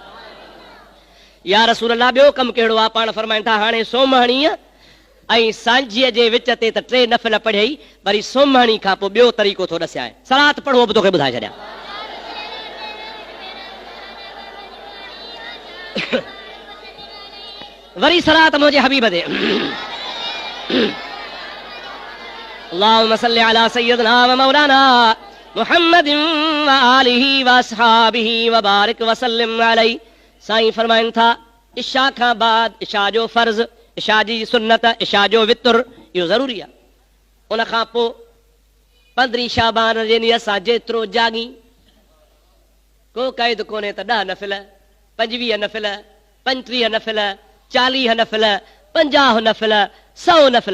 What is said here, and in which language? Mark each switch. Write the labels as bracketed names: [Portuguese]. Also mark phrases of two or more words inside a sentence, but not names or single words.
[Arabic] يا رسول الله [Sindhi] ॿियो कमु कहिड़ो आहे पाण फरमाइनि था हाणे सोमहणीअ ऐं सांझीअ जे विच ते त 3 नफ़िल पढ़ियई वरी सोमहणी खां पोइ ॿियो तरीक़ो थो ॾसियां सलात पढ़ो बि तोखे ॿुधाए छॾियां वरी सलात मुंहिंजे हबीब ते [Arabic] اللهم صل على سيدنا ومولانا محمد وآله وأصحابه وبارك وسلم عليه [Sindhi] साईं फरमाइनि था इशा खां बाद इशा जो फर्ज़ इशा जी सुन्नत इशा जो वितुर इहो ज़रूरी आहे उन खां पोइ 15 शाबान जे ॾींहुं असां जेतिरो जागी को क़ैद कोन्हे त 10 नफ़िल 25 नफ़िल 35 नफ़िल 40 नफ़िल 50 नफ़िल 100 नफ़िल